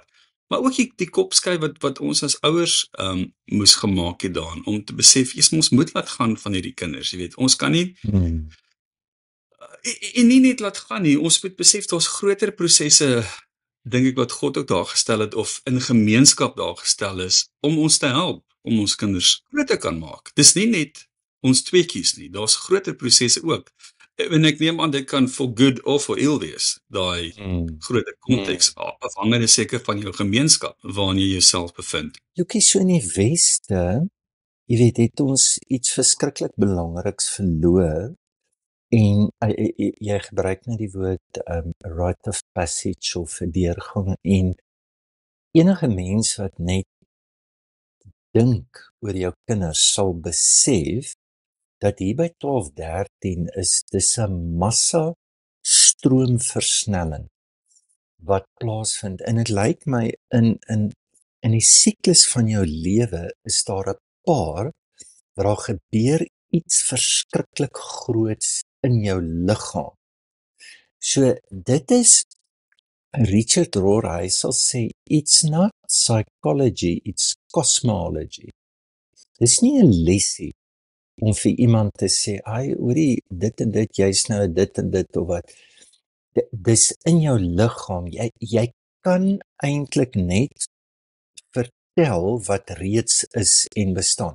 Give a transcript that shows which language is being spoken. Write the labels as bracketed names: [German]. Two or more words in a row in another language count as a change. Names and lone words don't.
[Afrikaans] Maar ook die kopskyf wat ons as ouers moes gemaak het daarin, om te besef, ons moet laat gaan van hierdie kinders, jy weet, ons kan nie en nie net laat gaan nie, ons moet besef, daar's groter prosesse, dink ek, wat God ook daar gestel het, of in gemeenskap daar gestel is, om ons te help, om ons kinders groot te kan maak. Dis nie net ons twee kies nie. Daar's groter prosesse ook. En ek neem aan dit kan [English] for good [Afrikaans] of [English] for ill [Afrikaans] wees, daai Mm. groter konteks, afhangende seker van jou gemeenskap waarin jy jouself bevind. Joekie, so in die Weste, jy weet, het ons iets verskriklik belangriks verloor en jy gebruik net die woord [English] rite of passage [Afrikaans] of deurgang en enige mens wat net dink oor jou kinders sal besef dat hier by 12-13 is dis 'n massa stroomversnelling wat plaasvind en dit lyk my in die siklus van jou lewe is daar 'n paar waar daar gebeur iets verskriklik groots in jou liggaam. So dit is Richard Rohr, hy sal sê [English] it's not psychology, it's cosmology. [Afrikaans] Dis nie 'n lesie om vir iemand te sê, "Ai, hoorie, dit en dit, jy's nou dit en dit of wat." Dis in jou liggaam. Jy kan eintlik net vertel wat reeds is en bestaan.